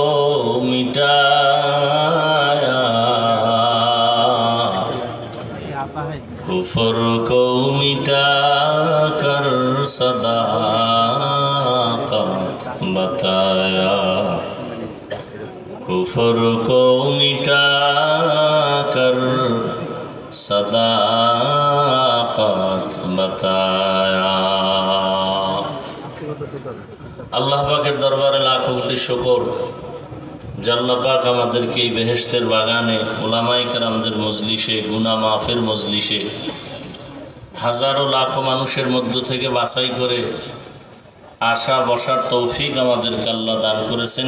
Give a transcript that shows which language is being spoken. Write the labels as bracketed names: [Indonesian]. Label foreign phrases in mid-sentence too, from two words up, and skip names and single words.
[Urdu] مٹایا، کفر کو مٹا کر صداقت بتایا، کفر کو مٹا کر صداقت بتایا۔ [Bangla] আল্লাহ পাকের দরবারে লাখো কোটি শুকর যে আল্লাহ পাক আমাদেরকে এই বেহেশতের বাগানে উলামায়ে কেরামদের মজলিসে, গুনাহ মাফের মজলিসে হাজারো লাখো মানুষের মধ্য থেকে বাছাই করে আসা বসার তৌফিক আমাদেরকে আল্লাহ দান করেছেন।